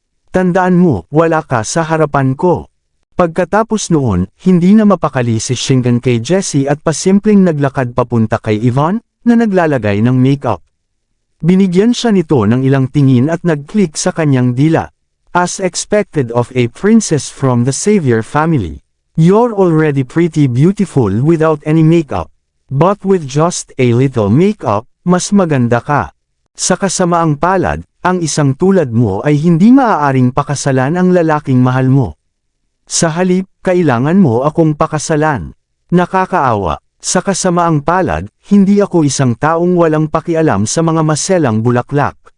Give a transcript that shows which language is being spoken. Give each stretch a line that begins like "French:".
Filipino: Tandaan mo, wala ka sa harapan ko." Pagkatapos noon, hindi na mapakali si Shingan kay Jessie at pasimpleng naglakad papunta kay Ivan, na naglalagay ng makeup. Binigyan siya nito ng ilang tingin at nag-click sa kanyang dila.
English: "As expected of a princess from the Xavier family. You're already pretty beautiful without any makeup. But with just a little makeup,
Filipino: mas maganda ka. Sa kasamaang palad, ang isang tulad mo ay hindi maaaring pakasalan ang lalaking mahal mo. Sa halip, kailangan mo akong pakasalan. Nakakaawa. Sa kasamaang palad, hindi ako isang taong walang pakialam sa mga maselang bulaklak."